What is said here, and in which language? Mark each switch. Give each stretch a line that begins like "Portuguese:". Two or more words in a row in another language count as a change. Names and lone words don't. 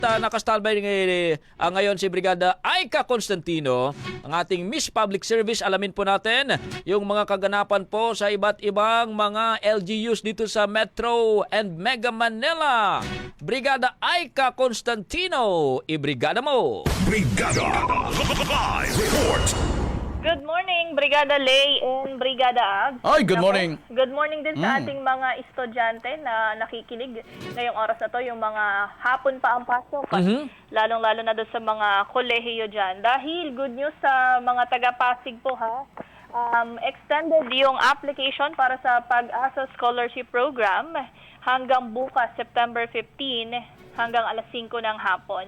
Filipino: Nakastalbay ngayon si Brigada Aika Constantino, ang ating Miss Public Service. Alamin po natin yung mga kaganapan po sa iba't ibang mga LGUs dito sa Metro and Mega Manila. Brigada Aika Constantino, ibrigada mo! Brigada Live Report.
English: Good morning, Brigada Lay and Brigada Ab.
Filipino: Ay,
English: good morning. Good morning
Filipino: din sa ating mga estudyante na nakikinig ngayong oras na to, yung mga hapon pa ang pasok. Lalong-lalo na doon sa mga kolehiyo dyan. Dahil
English: good news
Filipino: sa mga taga-Pasig po ha. Extended yung application para sa Pag-asa Scholarship Program hanggang bukas, September 15, hanggang alas 5 ng hapon.